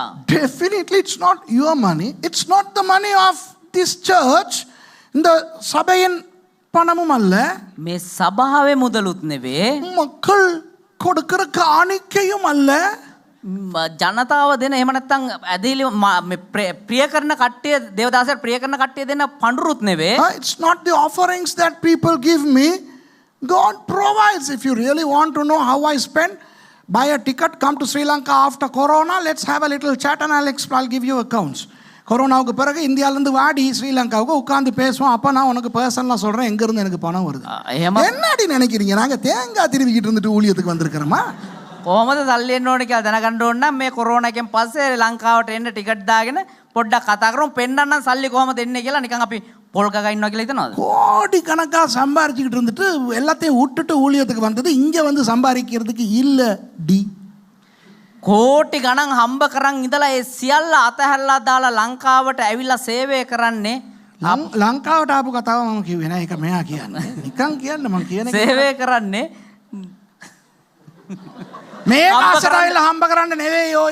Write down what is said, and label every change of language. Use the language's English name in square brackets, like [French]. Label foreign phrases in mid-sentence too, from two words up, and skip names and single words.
[English] Definitely it's not your money. It's not the money of this church. [Tamil] இந்த சபையின் பணமும் அல்ல. [Sinhala] මේ සභාවේ මුදලුත් නෙවේ. [Tamil] மக்கள் கொடுக்கிற காணிக்கையும் அல்ல. [Sinhala] ජනතාව දෙන එහෙම නැත්නම් ඇදහිලි ප්‍රිය කරන කට්ටිය දේවදාසයට ප්‍රිය කරන කට්ටිය දෙන පඬුරුත් නෙවේ. [English] It's not the offerings that people give me. God provides. If you really want to know how I spend, buy a ticket, come to Sri Lanka after Corona. Let's have a little chat and I'll give you accounts. [Tamil] கொரோனாவுக்கு பிறகு இந்தியாவிலேருந்து வாடி ஸ்ரீலங்காவுக்கு உட்காந்து பேசுவோம். அப்போ நான் உனக்கு பர்சனலாக சொல்கிறேன் எங்கேருந்து எனக்கு பணம் வருது. என்னடி நினைக்கிறீங்க? நாங்கள் தேங்காய் திருவிக்கிட்டு இருந்துட்டு ஊழியத்துக்கு வந்திருக்கிறோமா? [Sinhala] කොහොමද සල්ලි එන්න ඕනේ කියලා දැනගන්න ඕන නම් මේ කොරෝනා එකෙන් පස්සේ ලංකාවට එන්න ටිකට් දාගෙන පොඩ්ඩක් කතා කරමු පෙන්නන්න සල්ලි කොහොමද එන්නේ කියලා නිකන් අපි පොල් ගගා ඉන්නවා කියලා හිතනවද? [Tamil] கோடி கணக்காக சம்பாரிச்சுக்கிட்டு இருந்துட்டு எல்லாத்தையும் விட்டுட்டு ஊழியத்துக்கு வந்தது இங்கே வந்து சம்பாதிக்கிறதுக்கு இல்லை டி. [Sinhala] කෝටි ගණන් හම්බ කරන් ඉඳලා ඒ සියල්ල අතහැරලා දාලා ලංකාවට ඇවිල්ලා සේවය කරන්නේ ලංකාවට ආපු කතාව මම කිව්වේ නෑ. ඒක මෙයා කියන්නේ. නිකන් කියන්න මම කියන එක. සේවය කරන්නේ මේ ආසරයිල හම්බ කරන්න නෙවෙයි ඔය.